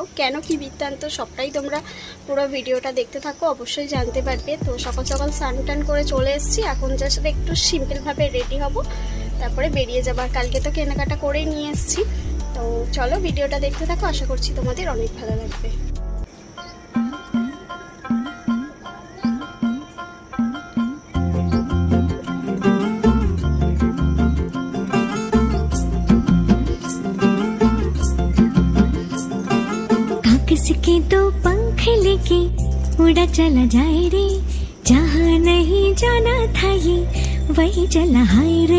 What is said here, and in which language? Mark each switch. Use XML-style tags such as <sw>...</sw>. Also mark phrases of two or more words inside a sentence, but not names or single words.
<bn>কেন কি বৃত্তান্ত সবটাই তোমরা পুরো ভিডিওটা দেখতে থাকো, অবশ্যই জানতে পারবে। তো সকাল সকাল স্নান টান করে চলে এসেছি, এখন জাস্ট একটু সিম্পলভাবে রেডি হব, তারপরে বেরিয়ে যাবো। আর কালকে তো কেনাকাটা করেই নিয়ে এসেছি। তো চলো ভিডিওটা দেখতে থাকো, আশা করছি তোমাদের অনেক ভালো লাগবে।</bn> <hi>किसके तो पंख लेके उड़ा चला जाए रे, जहाँ नहीं जाना था ये वही चला हाय रे।</hi>